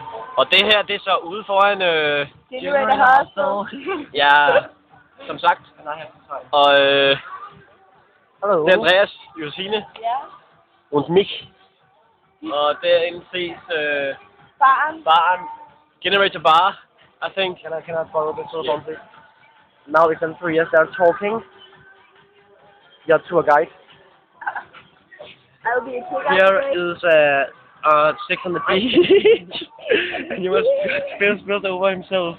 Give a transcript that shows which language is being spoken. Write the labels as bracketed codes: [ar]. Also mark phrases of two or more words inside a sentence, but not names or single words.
[da] Og det her, det er så ude foran... Generator Hostel. Ja, som sagt. Og Hallo. det er Andreas, Josefine Ja. [de] und mich. [da] Og derinde ses baren. [en] Generator Bar, I think. Can I borrow this little bump, please? Now we can three, yes, they're talking. Your tour guide. I'll be a tour guide. Here is Sex on the Beach. And he was spilled over himself.